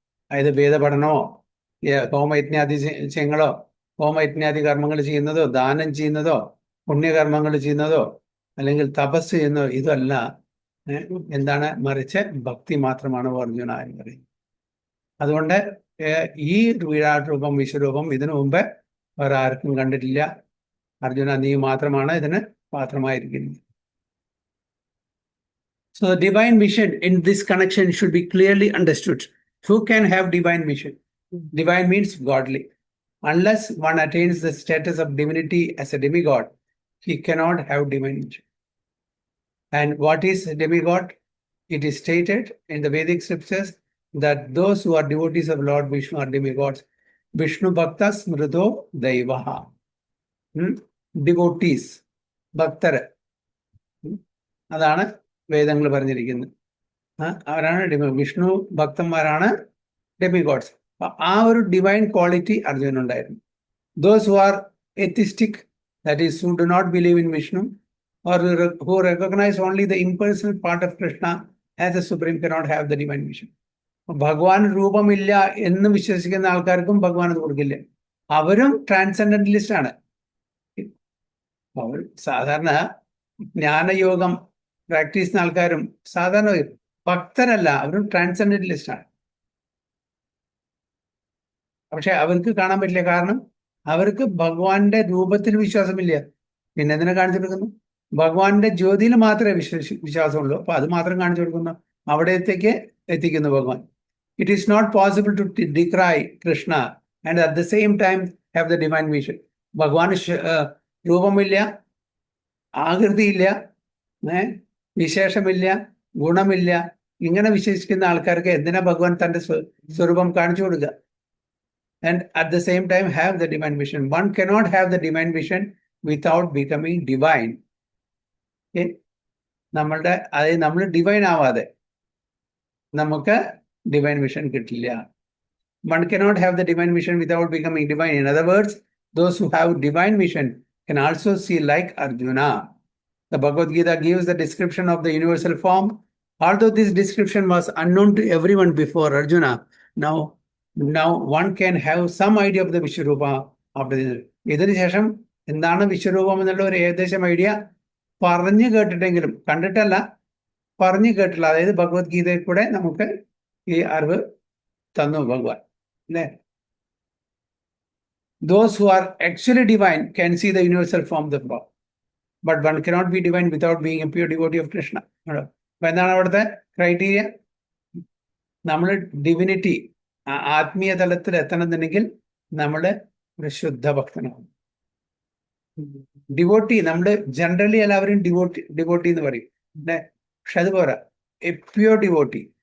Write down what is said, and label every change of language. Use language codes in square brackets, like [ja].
[ml] അതായത് വേദപഠനമോ ഹോമയജ്ഞാദി ചെയ്യങ്ങളോ, ഹോമയജ്ഞാദി കർമ്മങ്ങൾ ചെയ്യുന്നതോ, ദാനം ചെയ്യുന്നതോ, പുണ്യകർമ്മങ്ങൾ ചെയ്യുന്നതോ അല്ലെങ്കിൽ തപസ് ചെയ്യുന്നതോ ഇതല്ല. എന്താണ്? മറിച്ച് ഭക്തി മാത്രമാണ് അർജുന എന്ന് പറയുന്നത്. അതുകൊണ്ട് ഈ വിരാട് രൂപം, വിശ്വരൂപം ഇതിനു മുമ്പ് വേറെ ആർക്കും കണ്ടിട്ടില്ല. അർജുന, നീ മാത്രമാണ് ഇതിന് പാത്രമായിരിക്കുന്നത്. [en] So the divine vision in this connection should be clearly understood. Who can have divine vision? Divine means godly. Unless one attains the status of divinity as a demigod, he cannot have divine vision. And what is demigod? It is stated in the Vedic scriptures that those who are devotees of Lord Vishnu are demigods. [sa] Vishnu Bhaktas Mrido Daivaha. [ml] Devotees, ഭക്തർ, അതാണ് വേദങ്ങൾ പറഞ്ഞിരിക്കുന്നത്. അവരാണ് വിഷ്ണു ഭക്തന്മാരാണ് ഡെമിഗോഡ്സ്. ആ ഒരു divine quality അർജുനുണ്ടായിരുന്നു. [en] Those who are atheistic, that is who do not believe in Vishnu or who recognize only the impersonal part of Krishna as a supreme cannot have the divine vision. [ml] ഭഗവാൻ രൂപമില്ല എന്ന് വിശ്വസിക്കുന്ന ആൾക്കാർക്കും ഭഗവാൻ അത് കൊടുക്കില്ല. അവരും ട്രാൻസെൻഡന്റലിസ്റ്റ് ആണ്. അവർ സാധാരണ ജ്ഞാനയോഗം പ്രാക്ടീസ് ചെയ്യുന്ന ആൾക്കാരും സാധാരണ ഭക്തരല്ല, അവരും ട്രാൻസെൻഡന്റലിസ്റ്റ് ആണ്. പക്ഷെ അവർക്ക് കാണാൻ പറ്റില്ല, കാരണം അവർക്ക് ഭഗവാന്റെ രൂപത്തിൽ വിശ്വാസമില്ല. പിന്നെ എന്തിനെ കാണിച്ചു കൊടുക്കുന്നു? ഭഗവാന്റെ ജ്യോതിയിൽ മാത്രമേ വിശ്വാസമുള്ളൂ. അപ്പൊ അത് മാത്രം കാണിച്ചു കൊടുക്കുന്നു, അവിടത്തേക്ക് എത്തിക്കുന്നു ഭഗവാൻ. [en] It is not possible to decry Krishna and at the same time have the divine vision. [ml] ഭഗവാന് രൂപമില്ല, ആകൃതിയില്ല, വിശേഷമില്ല, ഗുണമില്ല. ഇങ്ങനെ വിശ്വസിക്കുന്ന ആൾക്കാർക്ക് എന്തിനാ ഭഗവാൻ തന്റെ സ്വരൂപം കാണിച്ചു കൊടുക്കുക? [en] And at the same time have the divine vision. One cannot have the divine vision without becoming divine. Okay? [ml] നമ്മൾ ഡിവൈൻ ആവാതെ നമുക്ക് ഡിവൈൻ വിഷൻ കിട്ടില്ല. [en] One cannot have the divine vision without becoming divine. In other words, those who have divine vision can also see like Arjuna. The Bhagavad Gita gives the description of the universal form. Although this description was unknown to everyone before Arjuna, now one can have some idea of the Vishwarupa after this. [ml] ഇതിനു ശേഷം എന്താണ് വിശ്വരൂപം എന്നുള്ള ഒരു ഏകദേശം idea പറഞ്ഞു കേട്ടിട്ടെങ്കിലും, കണ്ടിട്ടല്ല, പറഞ്ഞു കേട്ടില്ല. അതായത് ഭഗവത്ഗീതയിൽ കൂടെ നമുക്ക് ഈ അറിവ് തന്നു ഭഗവാൻ, അല്ലേ? [en] Those who are actually divine can see the universal form of the Lord. But one cannot be divine without being a pure devotee of Krishna. [ml] അപ്പൊ എന്താണ് അവിടുത്തെ ക്രൈറ്റീരിയ? നമ്മൾ ഡിവിനിറ്റി, ആത്മീയ തലത്തിൽ എത്തണമെന്നുണ്ടെങ്കിൽ നമ്മൾ ഒരു ശുദ്ധ ഭക്തനാണ്. ഡിവോട്ടി, നമ്മൾ ജനറലി എല്ലാവരും ഡിവോട്ടി എന്ന് പറയും, പക്ഷെ അത് പോരാ. [en] A pure devotee.